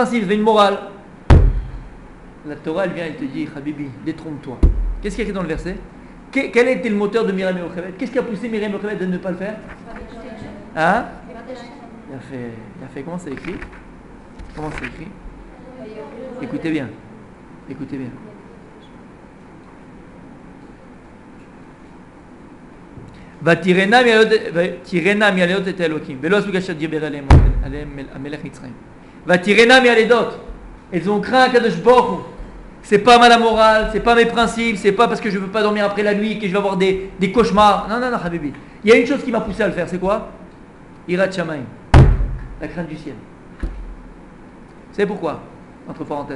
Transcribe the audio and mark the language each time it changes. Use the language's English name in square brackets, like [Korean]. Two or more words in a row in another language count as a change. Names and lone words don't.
[French] Elles avaient des principes, elles avaient une morale. La Torah, elle vient, elle te dit, Habibi, détrompe-toi. Qu'est-ce qui est écrit dans le verset? Quel a été le moteur de Miriam et Yocheved? Qu'est-ce qui a poussé Miriam et Yocheved à ne pas le faire? Hein? Il a fait, comment c'est écrit? Comment c'est écrit? Écoutez bien. Écoutez bien. [Hebrew] ותירנה מהלידות את האלוקים ולא עשו כאשר דיבר עליהם המלך מצרים. ותירנה מהלידות. [French] Elles ont craint [Hebrew] קדוש ברוך הוא. [French] C'est pas mal la morale, c'est pas mes principes, c'est pas parce que je veux pas dormir après la nuit que je vais avoir des cauchemars. Non, Habibi. Il y a une chose qui m'a poussé à le faire, c'est quoi? [Hebrew] יראת שמים. [French] La crainte du ciel. C'est pourquoi? Entre parenthèses.